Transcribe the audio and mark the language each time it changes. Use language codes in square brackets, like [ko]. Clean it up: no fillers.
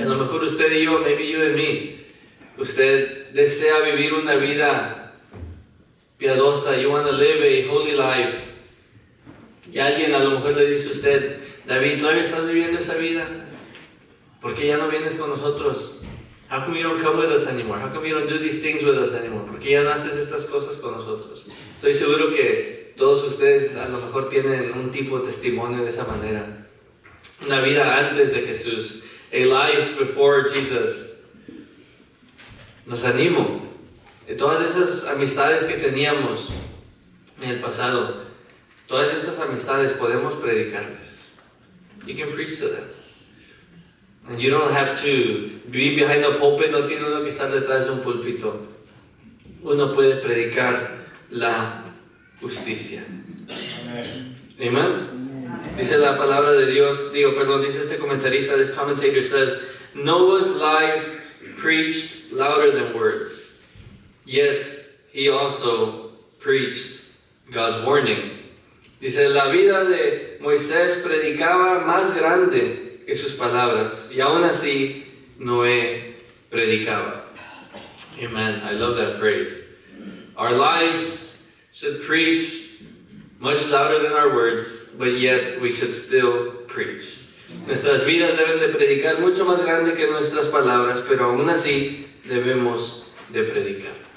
[es] A lo mejor usted y yo, [en] maybe you and me, [es] usted desea vivir una vida piadosa, [en] you want to live a holy life. [es] Y alguien a lo mejor le dice a usted, David, ¿todavía estás viviendo esa vida? ¿Por qué ya no vienes con nosotros? [en] How come you don't come with us anymore? How come you don't do these things with us anymore? [es] ¿Por qué ya no haces estas cosas con nosotros? Estoy seguro que todos ustedes a lo mejor tienen un tipo de testimonio de esa manera. Una vida antes de Jesús. [en] A life before Jesus. [es] Nos animo. De todas esas amistades que teníamos en el pasado, todas esas amistades podemos predicarles. [en] You can preach to them. And you don't have to be behind a pulpit, [es] no tiene uno que estar detrás de un púlpito. Uno puede predicar la justicia. [en] Amen. [es] Dice la palabra de Dios, dice este comentarista, [en] this commentator says, Noah's life preached louder than words, yet he also preached God's warning. [es] Dice, la vida de Moisés predicaba más grande que sus palabras, y aún así Noé predicaba. [en] Amen. I love that phrase. Our lives should preach much louder than our words, but yet we should still preach. [es] Nuestras vidas deben de predicar mucho más grande que nuestras palabras, pero aún así debemos de predicar.